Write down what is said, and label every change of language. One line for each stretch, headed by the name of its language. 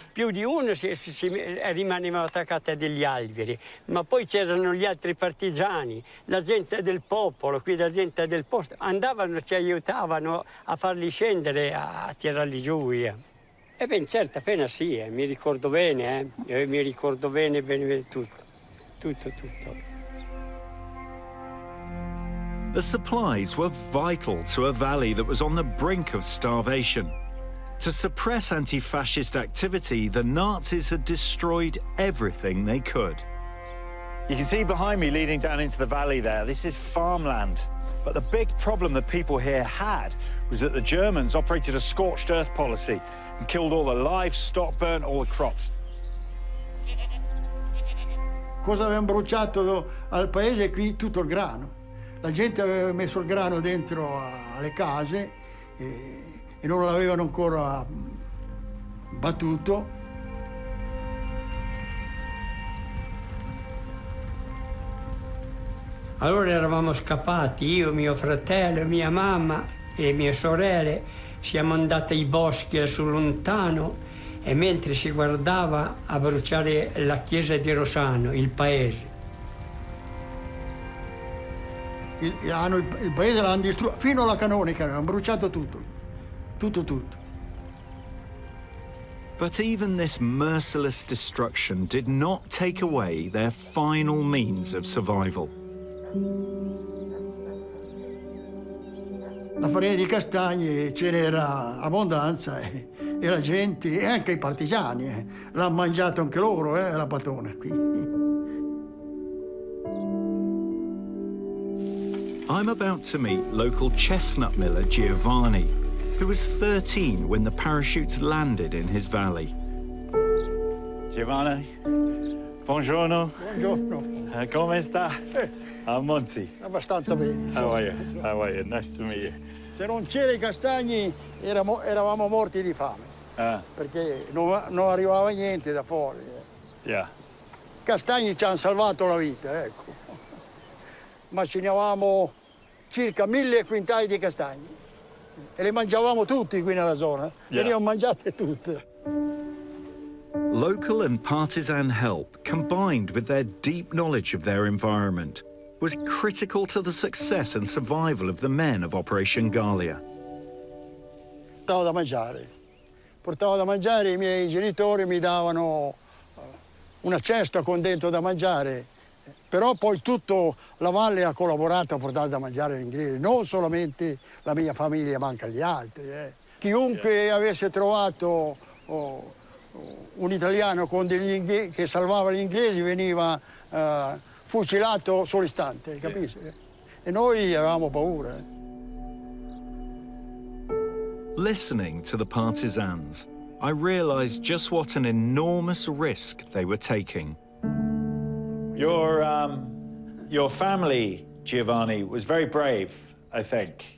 Italian: Più di uno rimaneva attaccati a degli alberi, ma poi c'erano gli altri partigiani, la gente del popolo, qui la gente del posto, andavano, ci aiutavano a farli scendere, a tirarli giù via. E ben certo, appena sì, mi ricordo bene, mi ricordo bene tutto.
English: The supplies were vital to a valley that was on the brink of starvation. To suppress anti-fascist activity, the Nazis had destroyed everything they could. You can see behind me leading down into the valley there, this is farmland. But the big problem the people here had was that the Germans operated a scorched earth policy and killed all the livestock, burnt all the crops.
Italian: Cosa avevano bruciato al paese? Qui tutto il grano. La gente aveva messo il grano dentro alle case e non l'avevano ancora battuto. Allora eravamo scappati, io, mio fratello, mia mamma e le mie sorelle, siamo andati ai boschi sul lontano e mentre si guardava a bruciare la chiesa di Rosano, il paese. Il paese l'hanno distrutto, fino alla canonica, hanno bruciato tutto.
English: But even this merciless destruction did not take away their final means of survival.
Italian: La farina di castagne ce n'era abbondanza e la gente, e anche i partigiani, l'hanno mangiato anche loro, la patona qui.
English: I'm about to meet local chestnut miller Giovanni, who was 13 when the parachutes landed in his valley.
Italian: Giovanni, buongiorno. Buongiorno. Come sta?
English: I'm Monty.
Italian: Abbastanza bene.
English: How are you? How are you? Nice to meet you.
Italian: Se non c'era i castagni eravamo morti di fame, perché non arrivava niente da fuori.
English: Yeah.
Italian: I castagni ci hanno salvato la vita, ecco. Macinavamo circa 1000 quintali di castagni e le mangiavamo tutti qui nella zona. Venivano mangiate tutte.
English: Local and partisan help, combined with their deep knowledge of their environment, was critical to the success and survival of the men of Operation Galia.
Italian: Portavo da mangiare, i miei genitori mi davano una cesta con dentro da mangiare, però poi tutta la valle ha collaborato a portare da mangiare agli inglesi, non solamente la mia famiglia ma anche gli altri. Chiunque avesse trovato un italiano con che salvava gli inglesi veniva fucilato sull'istante, capisci? E noi avevamo paura.
English: Listening to the partisans, I realized just what an enormous risk they were taking. Your family, Giovanni, was very brave, I think.